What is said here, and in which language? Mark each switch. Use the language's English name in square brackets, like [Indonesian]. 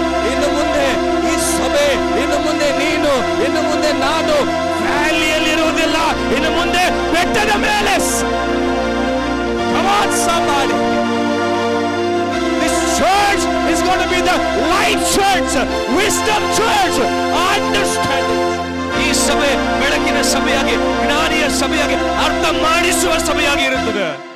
[Kannada] ಇನ್ನು ಮುಂದೆ ಈ ಸಭೆ, ಇನ್ನು ಮುಂದೆ ನೀನು, ಇನ್ನು ಮುಂದೆ ನಾನು ವ್ಯಾಲಿಯಲ್ಲಿ ಇರುವುದಿಲ್ಲ, ಇನ್ನು ಮುಂದೆ ಬೆಟ್ಟದ ಮೇಲೆ. [English] Come on, somebody. This church is going to be the light church, wisdom church, understanding. [Kannada] ಈ ಸಭೆ ಬೆಳಕಿನ ಸಭೆಯಾಗಿ, ಜ್ಞಾನಿಯ ಸಭೆಯಾಗಿ, ಅರ್ಥ ಮಾಡಿಸುವ ಸಭೆಯಾಗಿ ಇರುತ್ತದೆ.